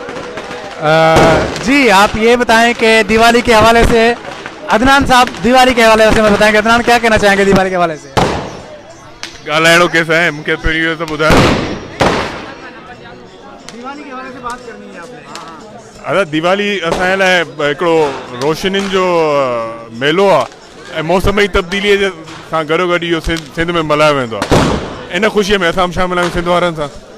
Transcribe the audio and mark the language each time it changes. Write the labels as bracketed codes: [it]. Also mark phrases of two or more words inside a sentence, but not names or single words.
[ur] جی آپ یہ بتائیں کہ دیوالی کے حوالے سے، عدنان صاحب دیوالی کے حوالے سے میں بتائیں گے، عدنان کیا کہنا چاہیں گے دیوالی کے حوالے سے? [sd] ॻाल्हाइणो [ur] کیسا ہے [sd] मूंखे पहिरियों इहो त ॿुधायो। [ur] دیوالی کے حوالے سے بات کرنی ہے آپ نے. [sd] अरे दिवाली असांजे लाइ हिकिड़ो रोशनियुनि जो मेलो आहे ऐं मौसम जी तब्दीलीअ जे सां गॾो गॾु इहो सिंध में मल्हायो वेंदो आहे। इन ख़ुशीअ में असां बि शामिल आहियूं सिंध वारनि सां।